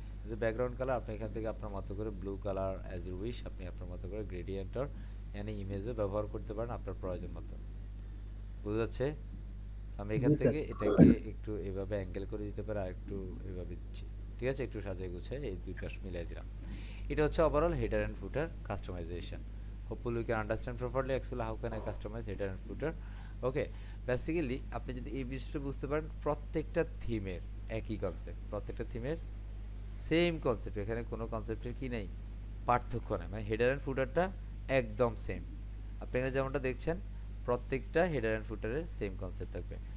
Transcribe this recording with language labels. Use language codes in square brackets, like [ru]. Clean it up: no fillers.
[bn] যে background colour আপনি এখান থেকে আপনার মতো করে blue colour [en] as you wish, [bn] আপনি আপনার মতো করে গ্রেডিয়েন্ট অর এনি ইমেজও ব্যবহার করতে পারেন আপনার প্রয়োজন মতো। বুঝা যাচ্ছে? আমি এখান জি স্যার। থেকে এটাকে একটু এভাবে অ্যাঙ্গেল করে দিতে পারি, আর একটু এভাবে দিচ্ছি, ঠিক আছে, একটু সাজিয়ে গুছিয়ে এই দুই পাশ মিলাই দিলাম। এটা হচ্ছে overall header and footer customisation. [en] Hopefully you can understand properly actually how can I customize header and footer. [bn] Okay, basically আপনি যদি এই বিষয়টা বুঝতে পারেন, প্রত্যেকটা থিমের একই কনসেপ্ট, প্রত্যেকটা থিমের সেম কনসেপ্ট, এখানে কোনো কনসেপ্টের কি নেই, পার্থক্য নেই, মানে হেডার অ্যান্ড ফুটারটা একদম সেম। আপনি এখানে যেমনটা দেখছেন প্রত্যেকটা হেডার অ্যান্ড ফুটারের সেম কনসেপ্ট থাকবে।